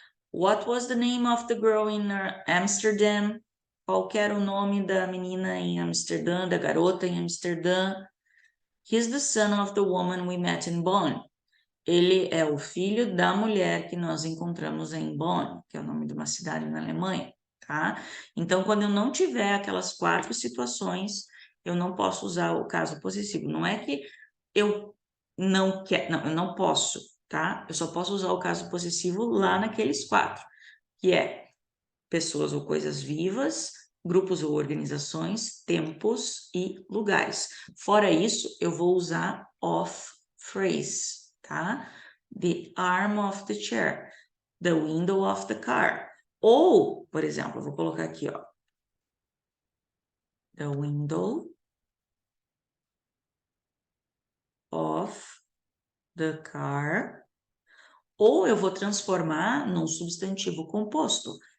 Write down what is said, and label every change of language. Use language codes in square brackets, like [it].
[en] What was the name of the girl in Amsterdam? [pt] Qual era o nome da menina em Amsterdã, da garota em Amsterdã? [en] He's the son of the woman we met in Bonn. [pt] Ele é o filho da mulher que nós encontramos em Bonn, que é o nome de uma cidade na Alemanha, tá? Então, quando eu não tiver aquelas 4 situações, eu não posso usar o caso possessivo. Não é que eu não quero, não, eu não posso, tá? Eu só posso usar o caso possessivo lá naqueles 4, que é pessoas ou coisas vivas, grupos ou organizações, tempos e lugares. Fora isso, eu vou usar of phrase, tá? [en] The arm of the chair, the window of the car. [pt] Ou, por exemplo, eu vou colocar aqui, ó. [en] The window of the car. [pt] Ou eu vou transformar num substantivo composto.